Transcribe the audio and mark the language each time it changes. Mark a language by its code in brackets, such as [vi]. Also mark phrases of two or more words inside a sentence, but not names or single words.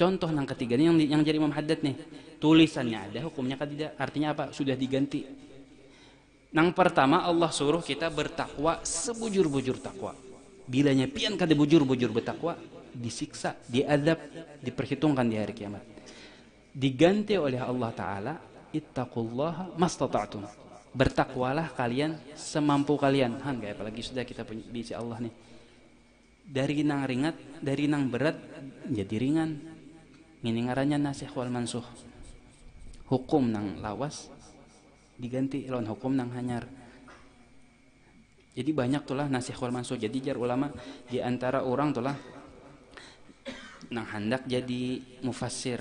[bjn] Contoh yang ketiga ini yang jadi Imam Haddad nih. Tulisannya ada, hukumnya kadidah. [id] Artinya apa? Sudah diganti. [bjn] Yang pertama Allah suruh kita bertakwa sebujur-bujur takwa. Bilanya pian kada bujur-bujur bertakwa, disiksa, diadab, diperhitungkan di hari kiamat. [id] Diganti oleh Allah Ta'ala, [ar] اتقوا الله ما استطعتم. [id] Bertakwalah kalian semampu kalian. [bjn] Kayak apalagi sudah kita punya di Allah nih. Dari nang ringat, dari nang berat jadi ringan. Ini ngarannya [ar] ناسخ والمنسوخ. [bjn] Hukum nang lawas diganti lawan hukum nang hanyar. Jadi banyak tulah [ar] ناسخ والمنسوخ. [bjn] Jadi jar ulama di antara orang tulah nang hendak jadi mufassir.